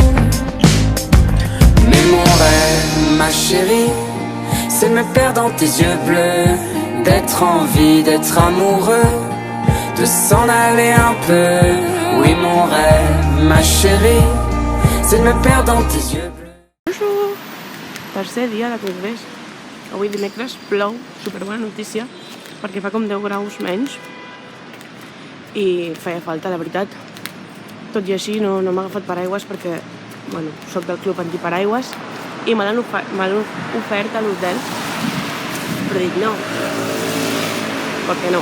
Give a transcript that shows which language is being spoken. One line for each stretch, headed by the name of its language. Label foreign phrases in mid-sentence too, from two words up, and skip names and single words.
French: Mais mon rêve, ma chérie, c'est de me perdre dans tes yeux bleus, d'être en vie, d'être amoureux, de s'en aller un peu. Oui mon rêve, ma chérie, c'est de me perdre dans tes yeux bleus. Bonjour!
Catalan: Tercer dia de congrés. Avui dimecres plou, superbona notícia, perquè fa com 10 graus menys i feia falta, la veritat. Tot i així no m'ha agafat paraigües perquè, bueno, soc del club antiparaigües i me l'han ofert a l'hotel, però dic no, per què no?